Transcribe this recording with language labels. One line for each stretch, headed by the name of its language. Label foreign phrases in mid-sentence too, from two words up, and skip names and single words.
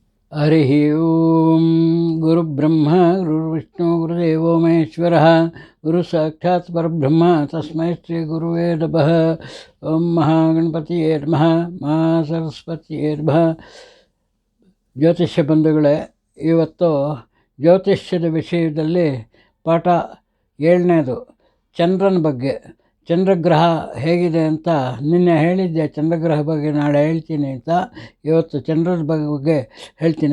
Sanskrit: ಹರಿ ಓಂ ಗುರುಬ್ರಹ್ಮ ಗುರುರ್ವಿಷ್ಣು ಗುರುದೇವೋ ಮಹೇಶ್ವರ ಗುರು ಸಾಕ್ಷಾತ್ ಪರಬ್ರಹ್ಮ ತಸ್ಮೈ ಶ್ರೀ ಗುರುವೇ ನಮಃ. ಓಂ ಮಹಾಗಣಪತಿಯೇ ನಮಃ. ಮಹಾ ಸರಸ್ವತಿಯೇ ನಮಃ.
Kannada: ಜ್ಯೋತಿಷ್ಯ ಬಂಧುಗಳೇ, ಇವತ್ತು ಜ್ಯೋತಿಷ್ಯದ ವಿಷಯದಲ್ಲಿ ಪಾಠ 7ನೇದು, ಚಂದ್ರನ ಬಗ್ಗೆ. ಚಂದ್ರಗ್ರಹ ಹೇಗಿದೆ ಅಂತ ನಿನ್ನೆ ಹೇಳಿದ್ದೆ. ಚಂದ್ರಗ್ರಹ ಬಗ್ಗೆ ನಾಳೆ ಹೇಳ್ತೀನಿ ಅಂತ. ಇವತ್ತು ಚಂದ್ರನ ಬಗ್ಗೆ ಹೇಳ್ತೀನಿ.